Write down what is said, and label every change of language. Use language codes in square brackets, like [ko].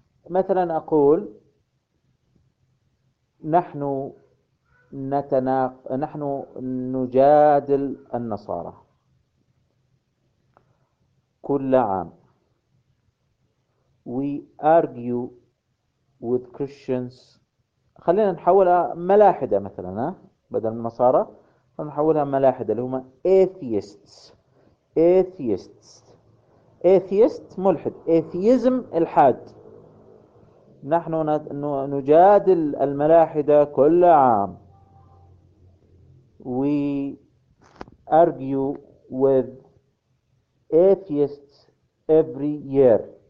[ar] مثلا أقول نحن نجادل النصارى كل عام. [en] We argue with Christians [ar] خلينا نحولها ملاحدة مثلا، ها بدل النصارى نحولها ملاحدة اللي هما atheists. atheists atheist ملحد، atheism الحاد. نحن نجادل الملاحدة كل عام. [en] We argue with atheists every year.